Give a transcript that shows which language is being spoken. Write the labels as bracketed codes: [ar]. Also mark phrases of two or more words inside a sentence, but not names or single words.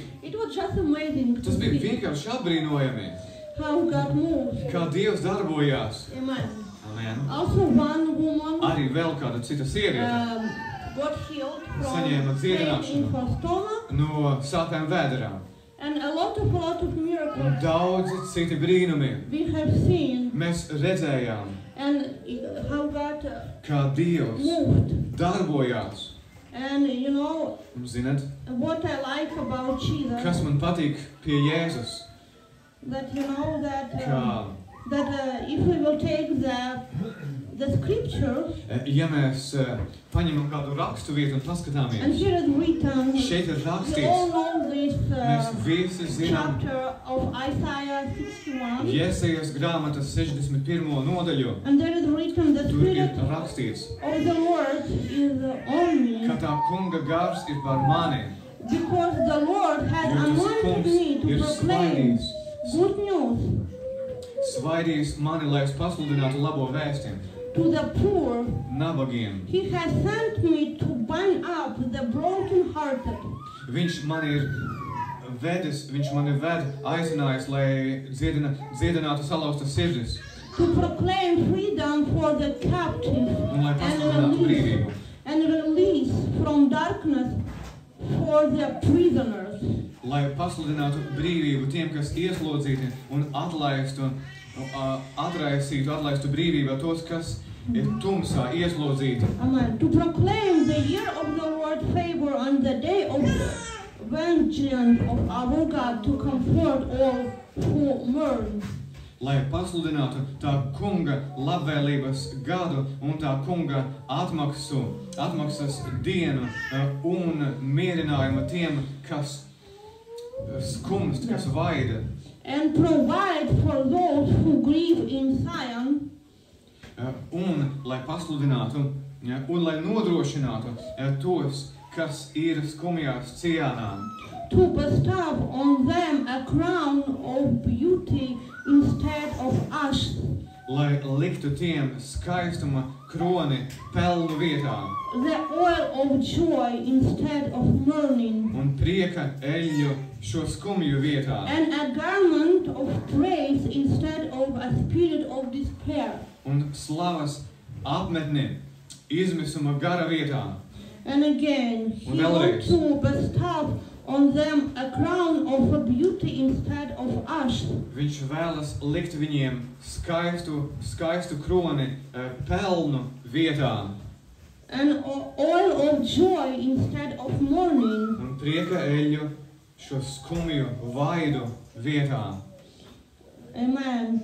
[en] It was just amazing to [lv] Tas bija [en] see [lv] vienkārši apbrīnojami, [en] how God moves. [lv] kā Dievs darbojās. Amen. Amen. [en] Also, one woman [lv] Arī vēl kāda cita sieviete [en] got healed [lv] Saņēma [en] from pain [lv] dziedināšanu. [en] in her stomach, [lv] no sāpēm vēderā. [en] and a lot of [lv] Un [en] miracles [lv] daudzi citi brīnumi [en] we have seen, [lv] mēs redzējām, [en] and how God [lv] kā Dievs [en] moved. [lv] darbojās. [en] And you know [lv] Un zināt, [en] what I like about Jesus, [lv] kas man patīk pie Jēzus? [en] that you know that [lv] Kā, [en] if we will take the scriptures, [lv] ja mēs paņemam kādu rakstu vietu un [en] and [lv] paskatāmies, [en] here is written, [lv] šeit ir [en] we all [lv] rakstīts, [en] know this [lv] mēs visi zinām [en] chapter of Isaiah 61, [lv] Jesajas grāmatas 61. nodaļu. [en] and there is written, the [lv] Tur ir [en] Spirit [lv] rakstīts, [en] of the Lord is on me, [lv] ka tā kunga gars ir par mani, [en] because the Lord has [lv] jo tas [en] anointed [lv] kungs [en] me to [lv] ir [en] proclaim [lv] svaidījis, [en] good news [lv] svaidījis mani, lai es pasludinātu labo vēstījumu [en] to the poor. [lv] nabagiem. [en] He has sent me to bind up the brokenhearted, [lv] Viņš mani ir vedis, viņš mani ved aicinājis, lai dziedinātu salauztas sirdis [en] to proclaim freedom for the captive [lv] un lai pasludinātu brīvību [en] and release from darkness for the prisoners. [lv] lai pasludinātu brīvību tiem, kas ieslodzīti un atlaistu brīvībā tos, kas ir tumsā ieslodzīti. Amen. [en] To proclaim the year of the Lord's favor and the day of vengeance of our God, to comfort all who mourn. [lv] Lai pasludinātu tā kunga labvēlības gadu un tā kunga atmaksas dienu un mierinājumu tiem, kas skumst, kas vaida. [en] And provide for those who grieve in Zion, [lv] Un lai pasludinātu, un lai nodrošinātu tos, kas ir skumjās Ciānā, [en] to bestow on them a crown of beauty instead of ashes, [lv] lai liktu tiem skaistuma kroni pelnu vietā [en] the oil of joy instead of mourning, [lv] un prieka eļļu šo skumju vietā [en] and a garment of praise instead of a spirit of despair. [lv] un slavas apmetni izmisuma gara vietā. [en] And again, he [lv] Un [en] wants [lv] vēlreiz. [en] to bestow on them a crown of beauty instead of ashes, [lv] Viņš vēlas likt viņiem skaistu kroni pelnu vietā [en] an oil of joy instead of mourning, [lv] un prieka eļļu šo skumju vaidu vietā. amen,